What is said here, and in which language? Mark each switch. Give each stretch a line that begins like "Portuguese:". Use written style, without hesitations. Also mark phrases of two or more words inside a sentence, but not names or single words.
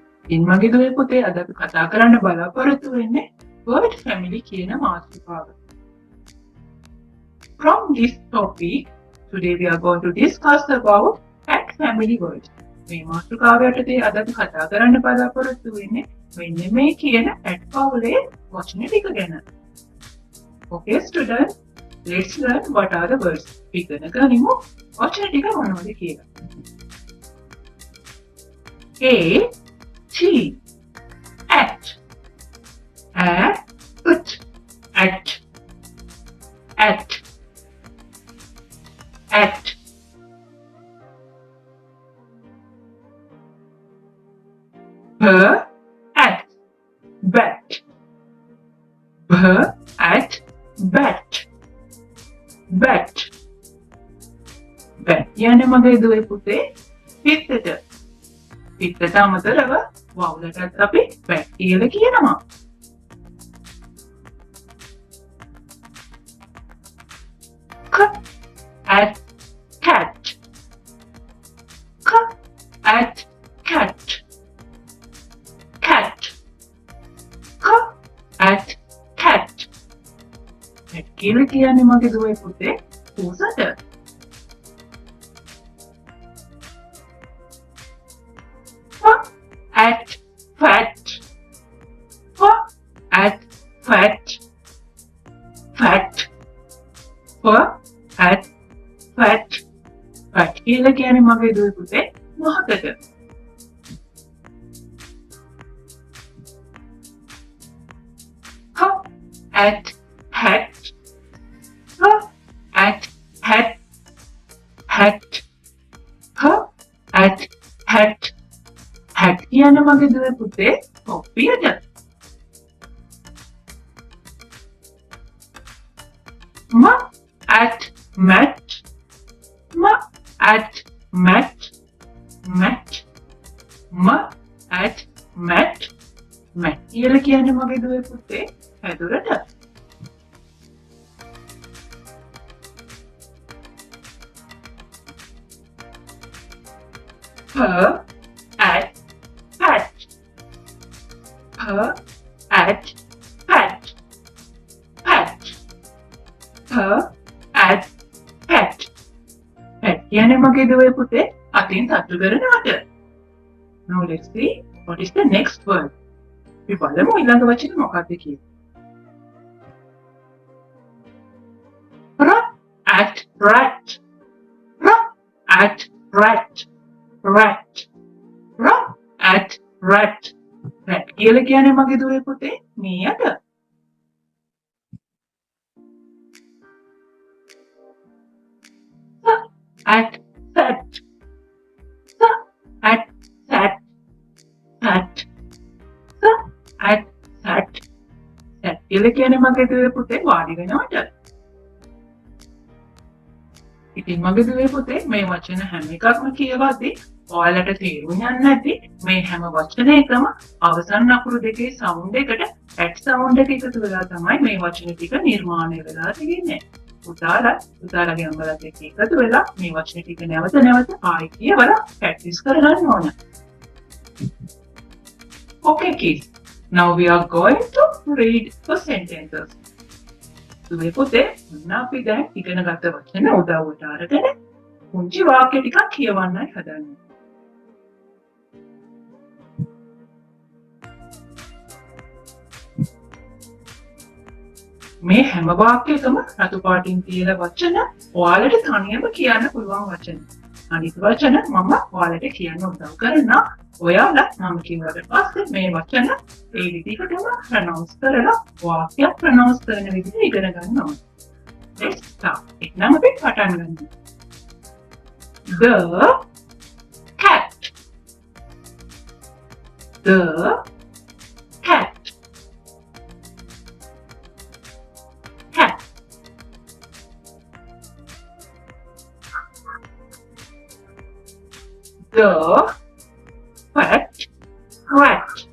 Sinhala: ඉතින් මගේ දුවේ පුතේ අද අපි කතා කරන්න බලාපොරොත්තු වෙන්නේ
English: bird family
Sinhala: කියන මාතෘකාව.
English: From this topic, today we are going to discuss about cat family birds.
Sinhala: මේ මාතෘකාව යටතේ අද අපි කතා කරන්න බලාපොරොත්තු වෙන්නේ මෙන්න මේ කියන cat පවුලේ වචන ටික ගැන.
English: Okay students, let's learn what are the birds.
Sinhala: ඉගෙන ගනිමු වචන ටික මොනවද කියලා.
English: A T at ut at her at bat her at bat bat
Sinhala: යන්නේ මගේ දුවේ පුතේ පිටතට පිටතට අමතරව වවුලටත් අපි bat කියලා කියනවා.
English: K at cat K at cat cat K at cat bat
Sinhala: කියලා කියන්නේ මගේ දුවේ පුතේ පූසට.
English: At fat at fat at fat
Sinhala: කියලා කියන්නේ මගේ දුවේ පුතේ මොහොතක.
English: At hat at hat at hat
Sinhala: කියන්නේ මගේ දුවේ පුතේ කොප්පියට.
English: at mat at mat at mat
Sinhala: කියලා කියන්නේ මගේ දුවේ පුතේ හැදුරට.
English: her at pat her at pat her at pat
Sinhala: කියන්නේ මගේ දුවේ පුතේ අතින් තට්ටු කරනවට.
English: Now let's see what is the next word.
Sinhala: අපි බලමු ඊළඟ වචනේ මොකක්ද කියලා.
English: at rat at rat at rat
Sinhala: කියලා කියන්නේ මගේ දුවේ පුතේ මීයට.
English: at fat at fat at fat
Sinhala: කියලා කියන්නේ මගේ දුවේ පුතේ වාඩි වෙනවට. ඉතින් මගේ දුවේ පුතේ මේ වචන හැම එකක්ම කියවද්දී ඔයාලට තේරුම් යන්නේ නැති මේ හැම වචනයකම අවසන් අකුරු දෙකේ සවුන්ඩ් එකට at සවුන්ඩ් එක එකතු වෙලා තමයි මේ වචන ටික නිර්මාණය වෙලා තියෙන්නේ. උදාලගේ අම්මලාත් එක්ක එකතු වෙලා මේ වචන ටික නැවත ආයෙ කියවලා ප්‍රැක්ටිස් කරගන්න ඕන.
English: Okay kids, now we are going to read the sentences.
Sinhala: දුවේ පුතේ මොන අපි දැන් ඉගෙන ගත්ත වචන උදව්වට අරගෙන පුංචි වාක්‍ය ටිකක් කියවන්නයි හදන්නේ. මේ හැම වාක්‍යයකම රතු පාටින් තියලා වචන ඔයාලට තනියම කියන්න පුළුවන් වචන. අනිත් වචන මම ඔයාලට කියන්න උදව් කරනවා. ඔයාලා මම කියුවට පස්සේ මේ වචන ඒ විදිහටම ප්‍රොනවුන්ස් කරලා වාක්‍යයක් ප්‍රොනවුන්ස් කරන විදිහ ඉගෙන ගන්න ඕනේ.
English: Let's start.
Sinhala: එක්නම් අපි පටන් ගමු.
English: The cat. The cat. Cat. The fat rat.